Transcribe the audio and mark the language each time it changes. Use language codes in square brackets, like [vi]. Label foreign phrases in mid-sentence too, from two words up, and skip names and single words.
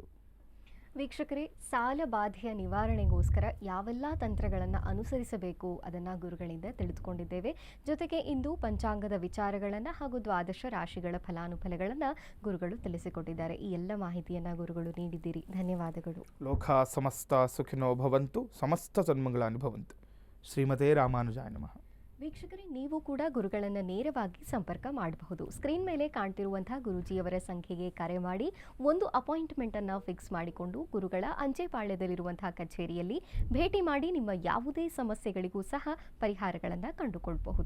[kn] ವೀಕ್ಷಕರೇ, ಸಾಲ ಬಾಧೆಯ ನಿವಾರಣೆಗೋಸ್ಕರ ಯಾವೆಲ್ಲ ತಂತ್ರಗಳನ್ನು ಅನುಸರಿಸಬೇಕು ಅದನ್ನು ಗುರುಗಳಿಂದ ತಿಳಿದುಕೊಂಡಿದ್ದೇವೆ. ಜೊತೆಗೆ ಇಂದು ಪಂಚಾಂಗದ ವಿಚಾರಗಳನ್ನು ಹಾಗೂ 12 ರಾಶಿಗಳ ಫಲಾನುಫಲಗಳನ್ನು ಗುರುಗಳು ತಿಳಿಸಿಕೊಟ್ಟಿದ್ದಾರೆ. ಈ ಎಲ್ಲ ಮಾಹಿತಿಯನ್ನು ಗುರುಗಳು ನೀಡಿದ್ದೀರಿ. ಧನ್ಯವಾದಗಳು. [sa] ಲೋಕ ಸಮಸ್ತ ಸುಖಿನೋ ಭವಂತು, ಸಮಸ್ತ ಸನ್ಮಂಗಳಾನಿ ಭವಂತು. ಶ್ರೀಮತೆ ರಾಮಾನುಜಾಯ ನಮಃ. [kn] ವೀಕ್ಷಕರೇ, ನೀವು ಕೂಡ ಗುರುಗಳನ್ನು ನೇರವಾಗಿ ಸಂಪರ್ಕ ಮಾಡಬಹುದು. ಸ್ಕ್ರೀನ್ ಮೇಲೆ ಕಾಣ್ತಿರುವಂತಹ ಗುರೂಜಿಯವರ ಸಂಖ್ಯೆಗೆ ಕರೆ ಮಾಡಿ ಒಂದು ಅಪಾಯಿಂಟ್ಮೆಂಟ್ ಅನ್ನು ಫಿಕ್ಸ್ ಮಾಡಿಕೊಂಡು ಗುರುಗಳ ಅಂಚೆಪಾಳ್ಯದಲ್ಲಿರುವಂತಹ ಕಚೇರಿಯಲ್ಲಿ ಭೇಟಿ ಮಾಡಿ ನಿಮ್ಮ ಯಾವುದೇ ಸಮಸ್ಯೆಗಳಿಗೂ ಸಹ ಪರಿಹಾರಗಳನ್ನು ಕಂಡುಕೊಳ್ಳಬಹುದು.